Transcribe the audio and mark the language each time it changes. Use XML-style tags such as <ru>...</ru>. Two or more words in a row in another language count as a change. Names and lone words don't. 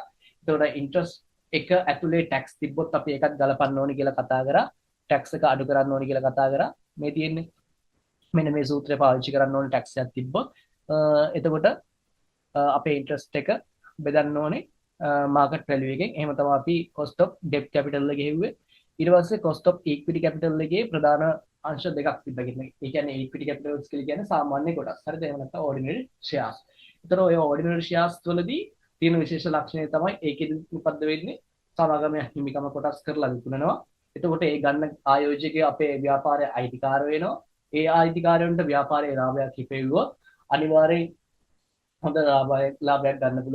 <si>එතකොට interest එක ඇතුලේ tax තිබ්බොත් අපි ඒකත් ගලපන්න ඕනේ කියලා කතා කරා. tax එක අඩු කරන්න ඕනේ කියලා කතා කරා. මේ තියෙන්නේ මෙන්න මේ සූත්‍රය පාවිච්චි කරන්න ඕනේ tax එකක් තිබ්බොත්. එතකොට අපේ interest එක බෙදන්න ඕනේ</si> <en>market value</en> <si>එකෙන්. එහෙම තමයි අපි</si> <en>cost of debt capital</en> <si>එක ගෙවුවේ. ඊට පස්සේ</si> <en>cost of equity capital</en> <si>එකේ ප්‍රධාන අංශ දෙකක් තිබ්බා කියන්නේ. ඒ කියන්නේ</si> <en>equity capitals</en> <si>කියලා කියන්නේ සාමාන්‍ය කොටස්. හරිද? එහෙම නැත්නම්</si> <en>ordinary shares.</en> <si>ඒතර ඔය</si> <en>ordinary shares</en> <si>වලදී තියෙන විශේෂ ලක්ෂණය තමයි ඒකෙදි මොකද්ද වෙන්නේ? සමාගමේ හිමිකම කොටස් කරලා විකුණනවා. එතකොට ඒ ගන්න ආයෝජකයා අපේ ව්‍යාපාරයේ අයිතිකාර වෙනවා. ඒ අයිතිකාරයන්ට ව්‍යාපාරයේ ලාභයක් හිපෙවුවොත් අනිවාර්යෙන් හොඳ ලාභයක් ගන්න පුළුවන්.</si>